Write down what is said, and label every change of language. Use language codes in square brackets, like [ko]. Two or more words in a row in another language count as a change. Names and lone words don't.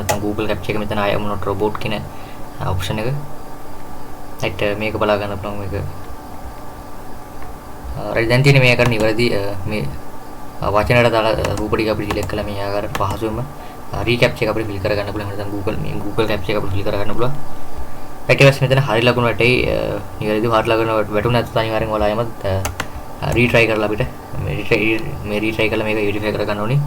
[si] නැත්නම් Google captcha එක මෙතන [en] I am not robot [si] කියන option එක. right මේක බලා ගන්න පුළුවන් මේක. right දැන් තියෙන්නේ මේකට නිවැරදි මේ වචනයට දාලා රූප ටික අපිට select කළා මේ ආකාරයට පහසුවෙන්ම recaptcha එක අපිට fill කර ගන්න පුළුවන්. නැත්නම් Google captcha එක අපිට fill කර ගන්න පුළුවන්. right ඊට පස්සේ මෙතන හරි ලකුණු වැටේ නිවැරදිව හරි ලකුණු වැටුනේ නැත්නම් අනිවාර්යෙන් ඔයාලා එමත් retry කරලා අපිට මේ retry කරලා මේක verify කර ගන්න ඕනේ.